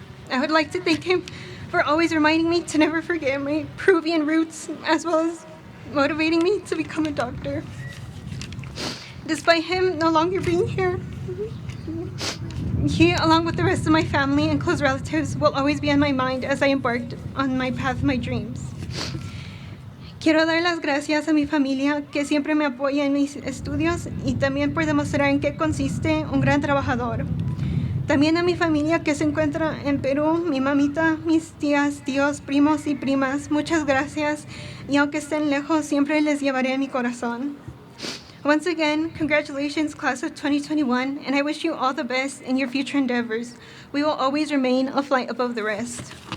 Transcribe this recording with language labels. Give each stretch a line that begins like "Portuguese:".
English: I would like to thank him for always reminding me to never forget my Peruvian roots, as well as motivating me to become a doctor. Despite him no longer being here, He, along with the rest of my family and close relatives, will always be on my mind as I embarked on my path of my dreams.
Spanish: Quiero dar las gracias a mi familia que siempre me apoya en mis estudios y también por demostrar en qué consiste un gran trabajador. También a mi familia que se encuentra en Perú, mi mamita, mis tías, tíos, primos y primas, muchas gracias y aunque estén lejos, siempre les llevaré en mi corazón.
English: Once again, congratulations, class of 2021, and I wish you all the best in your future endeavors. We will always remain a flight above the rest.